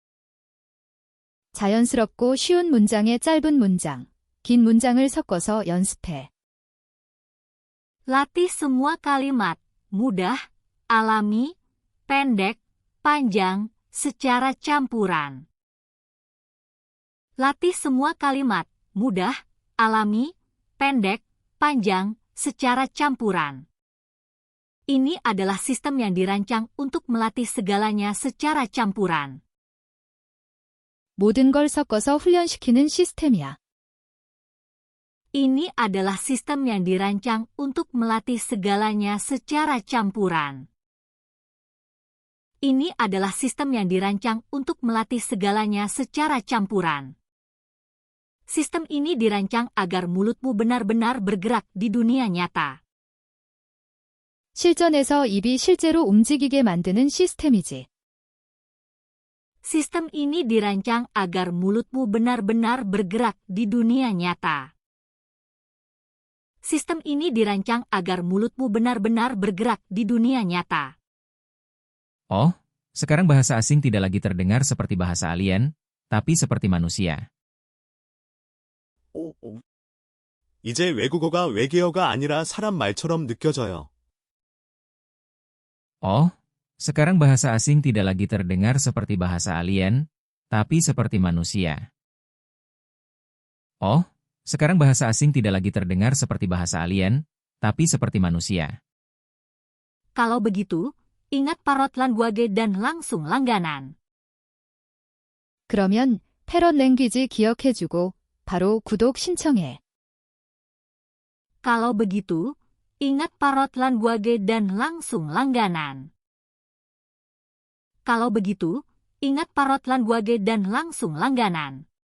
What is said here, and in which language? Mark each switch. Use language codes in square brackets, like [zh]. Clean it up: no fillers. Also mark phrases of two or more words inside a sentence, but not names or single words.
[ko] 자연스럽고 쉬운 문장에 짧은 문장, 긴 문장을 섞어서 연습해. [id] Latih semua kalimat, mudah, alami, pendek, panjang, secara campuran. Latih semua kalimat, mudah, alami, pendek, panjang, secara campuran. Ini adalah sistem yang dirancang untuk melatih segalanya secara campuran. [ko] 모든 걸 섞어서 훈련시키는 시스템이야. [id] Ini adalah sistem yang dirancang untuk melatih segalanya secara campuran. Ini adalah sistem yang dirancang untuk melatih segalanya secara campuran. Sistem ini dirancang agar mulutmu benar-benar bergerak di dunia nyata. [ko] 실전에서 입이 실제로 움직이게 만드는 시스템이지. [id] Sistem ini dirancang agar mulutmu benar-benar bergerak di dunia nyata. Sistem ini dirancang agar mulutmu benar-benar bergerak di dunia nyata. Oh, sekarang bahasa asing tidak lagi terdengar seperti bahasa alien, tapi seperti manusia. [ko] 이제 외국어가 외계어가 아니라 사람 말처럼 느껴져요. [id] Oh, sekarang bahasa asing tidak lagi terdengar seperti bahasa alien, tapi seperti manusia. Oh, sekarang bahasa asing tidak lagi terdengar seperti bahasa alien, tapi seperti manusia. Kalau begitu, ingat parrot language dan langsung langganan. [ko] 그러면 패럿 랭귀지 기억해주고 바로 구독 신청해. [id] Kalau begitu, ingat parrot language dan langsung langganan. Kalau begitu, ingat parrot language dan langsung langganan.